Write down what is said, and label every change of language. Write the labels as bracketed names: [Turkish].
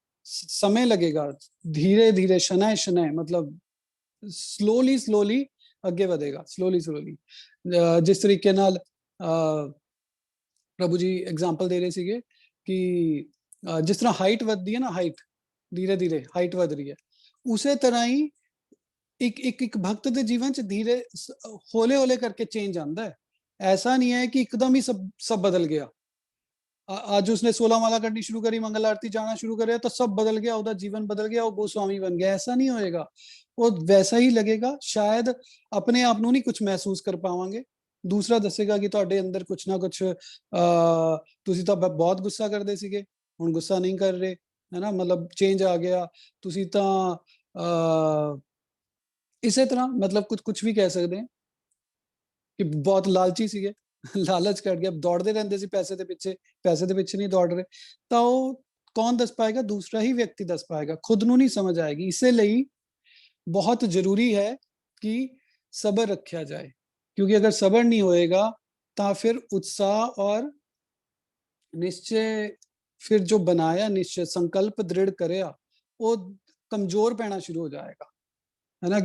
[Hindi] समय लगेगा, धीरे धीरे शनय शनय, मतलब स्लोली [Punjabi] ਅੱਗੇ ਵਧੇਗਾ, ਸਲੋਲੀ ਜਿਸ ਤਰੀਕੇ ਨਾਲ ਪ੍ਰਭੂ ਜੀ ਐਗਜ਼ਾਮਪਲ ਦੇ ਰਹੇ ਸੀਗੇ ਕਿ ਜਿਸ ਤਰ੍ਹਾਂ ਹਾਈਟ ਵੱਧਦੀ ਹੈ ਨਾ, ਹਾਈਟ ਧੀਰੇ ਧੀਰੇ ਹਾਈਟ ਵਧ ਰਹੀ ਹੈ, ਉਸੇ ਤਰ੍ਹਾਂ ਹੀ ਇੱਕ ਭਗਤ ਦੇ ਜੀਵਨ ਚ ਧੀਰੇ ਹੌਲੇ ਕਰਕੇ ਚੇਂਜ ਆਉਂਦਾ ਹੈ। [Hindi] ऐसा नहीं है कि एकदम ही सब बदल गया। आज उसने 16 माला करनी शुरू करी, मंगल आरती जाना शुरू करे, तो सब बदल गया, उसका जीवन बदल गया, वो गोस्वामी बन गया। ऐसा नहीं होएगा, वो वैसा ही लगेगा। शायद अपने आप [Punjabi] ਨੂੰ ਨਹੀਂ ਕੁਝ ਮਹਿਸੂਸ ਕਰ ਪਾਵਾਂਗੇ, ਦੂਸਰਾ ਦੱਸੇਗਾ ਕਿ ਤੁਹਾਡੇ ਅੰਦਰ ਕੁਝ ਨਾ ਕੁਝ ਤੁਸੀਂ ਤਾਂ ਬਹੁਤ ਗੁੱਸਾ ਕਰਦੇ ਸੀਗੇ, ਹੁਣ ਗੁੱਸਾ ਨਹੀਂ ਕਰ ਰਹੇ, ਹੈ ਨਾ, ਮਤਲਬ ਚੇਂਜ ਆ ਗਿਆ। ਤੁਸੀਂ ਤਾਂ ਇਸੇ ਤਰ੍ਹਾਂ ਮਤਲਬ ਕੁਝ ਵੀ ਕਹਿ ਸਕਦੇ ਹਾਂ ਕਿ ਬਹੁਤ ਲਾਲਚੀ ਸੀਗੇ, ਲਾਲਚ ਕਰ ਗਿਆ, ਦੌੜਦੇ ਰਹਿੰਦੇ ਸੀ ਪੈਸੇ ਦੇ ਪਿੱਛੇ ਨਹੀਂ ਦੌੜ ਰਹੇ। ਤਾਂ ਉਹ ਕੌਣ ਦੱਸ ਪਾਏਗਾ? ਦੂਸਰਾ ਹੀ ਵਿਅਕਤੀ ਦੱਸ ਪਾਏਗਾ, ਖੁਦ ਨੂੰ ਨਹੀਂ ਸਮਝ ਆਏਗੀ। ਇਸੇ ਲਈ ਬਹੁਤ ਜ਼ਰੂਰੀ ਹੈ ਕਿ ਸਬਰ ਰੱਖਿਆ ਜਾਏ, [Hindi] क्योंकि अगर सबर नहीं होएगा तो फिर उत्साह और निश्चय, फिर जो बनाया निश्चय संकल्प दृढ़ करेगा, वो कमजोर पैना शुरू हो जाएगा, है ना।